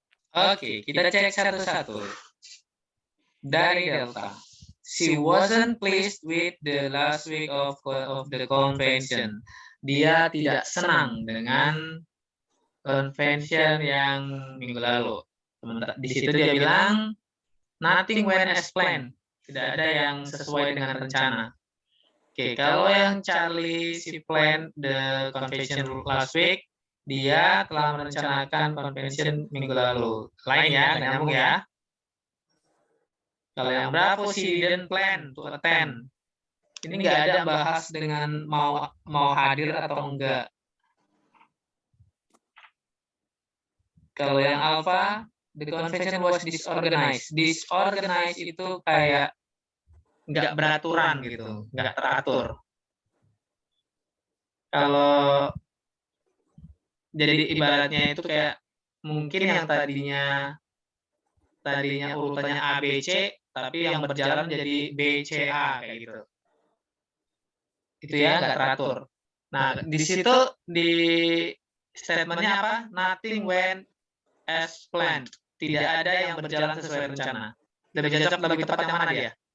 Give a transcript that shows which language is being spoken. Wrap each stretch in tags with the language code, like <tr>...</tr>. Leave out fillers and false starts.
<id>Oke, kita cek satu-satu. Dari Delta.</id> <en>She wasn't pleased with the last week of the convention.</en> <id>Dia tidak senang dengan convention yang minggu lalu. Sementara di situ dia bilang</id> <en>nothing went as planned.</en> <id>Tidak ada yang sesuai dengan rencana. Oke, kalau yang Charlie si</id> <en>plan the convention last week,</en> <id>dia telah merencanakan convention minggu lalu. Lain ya, nggak nyambung ya. Kalau yang Bravo si</id> <en>didn't plan to attend.</en> <id>Ini nggak ada bahas dengan mau hadir atau enggak. Kalau yang</id> <en>Alpha, the convention was disorganized.</en> <id>Disorganized itu kayak nggak beraturan gitu, nggak teratur. Kalau jadi ibaratnya itu kayak mungkin yang tadinya urutannya A B C, tapi yang berjalan jadi B C A kayak gitu. Itu ya nggak teratur. Nah di situ di statementnya apa?</id> <en>Nothing went as planned.</en> <id>Tidak ada yang berjalan sesuai rencana. Lebih tepat yang mana dia?</id>